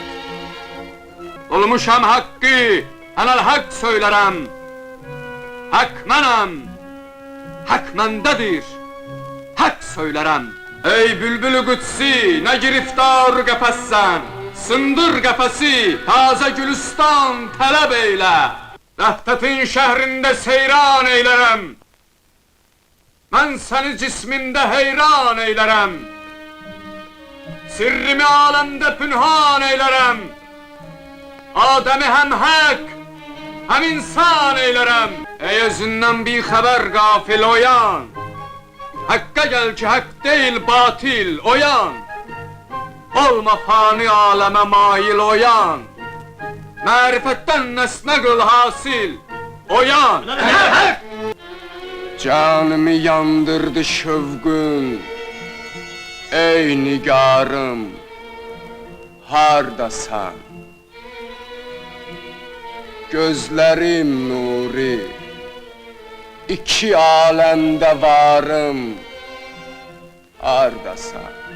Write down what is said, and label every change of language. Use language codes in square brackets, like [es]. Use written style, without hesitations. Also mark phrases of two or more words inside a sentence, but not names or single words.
[az] Olmuşam hakkı, helal hak söylerem. Hak mənəm, hak məndedir, hak söylerem. Ey bülbülü kutsi, ne giriftar qəfəssən, sındır qəfəsi, taze gülistan tələb eylə. Vəhdətin şəhrində seyran eylərəm. Mən səni cismində heyran eylərəm. Sirrimi aləmdə pünhan eylərəm. Adəmi həm hək, həm insan eylərəm. Ey özündən bir xəbər qafil oyan, [tr] Hakka gel ki hak değil batil oyan. Olma fani aleme mail oyan. Marifetten nesne kıl hasil oyan. [az] Canımı yandırdı şövgün, ey nigarım, hardasan? [tr] Gözlerim nuri, iki alemde varım, hardasan?